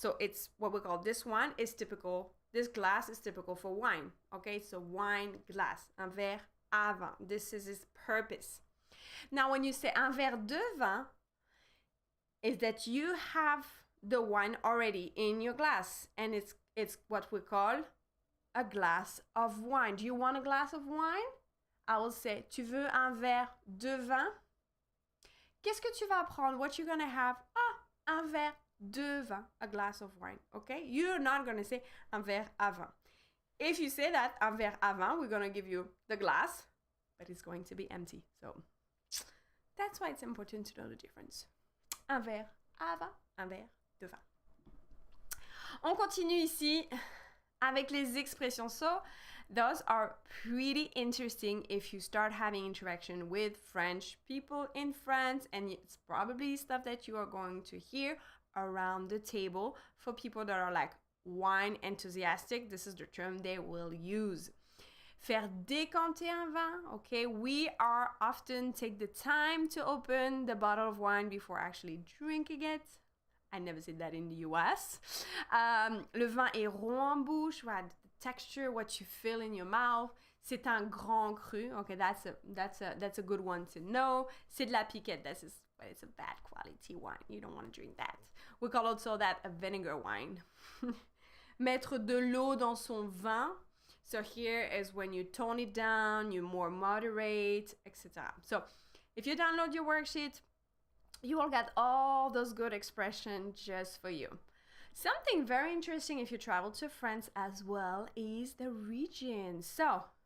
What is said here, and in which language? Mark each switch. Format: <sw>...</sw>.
<en>So it's what we call, this one is typical. This glass is typical for wine, okay? So wine glass,</en> <fr>un verre à vin.</fr> <en>This is its purpose. Now, when you say</en> <fr>un verre de vin,</fr> <en>is that you have the wine already in your glass, and it's what we call a glass of wine. Do you want a glass of wine? I will say,</en> <fr>tu veux un verre de vin? Qu'est-ce que tu vas prendre?</fr> <en>What you gonna have? Ah,</en> <fr>un verre de vin,</fr> <en>a glass of wine, okay? You're not going to say</en> <fr>un verre à vin.</fr> <en>If you say that,</en> <fr>un verre à vin,</fr> <en>we're going to give you the glass, but it's going to be empty. So that's why it's important to know the difference.</en> <fr>Un verre à vin, un verre de vin. On continue ici avec les expressions.</fr> <en>So those are pretty interesting if you start having interaction with French people in France, and it's probably stuff that you are going to hear around the table. For people that are like wine enthusiastic, this is the term they will use.</en> <fr>Faire décanter un vin,</fr> <en>okay? We are often take the time to open the bottle of wine before actually drinking it. I never said that in the US.</en> <fr>Le vin est rond en bouche, right?</fr> <en>The texture, what you feel in your mouth.</en> <fr>C'est un grand cru.</fr> <en>Okay, that's a good one to know.</en> <fr>C'est de la piquette.</fr> <en>It's a bad quality wine. You don't want to drink that. We call also that a vinegar wine.</en> <fr>Mettre de l'eau dans son vin.</fr> <en>So here is when you tone it down, you more moderate, etc. So if you download your worksheet, you will get all those good expressions just for you. Something very interesting if you travel to France as well is the region. So</en>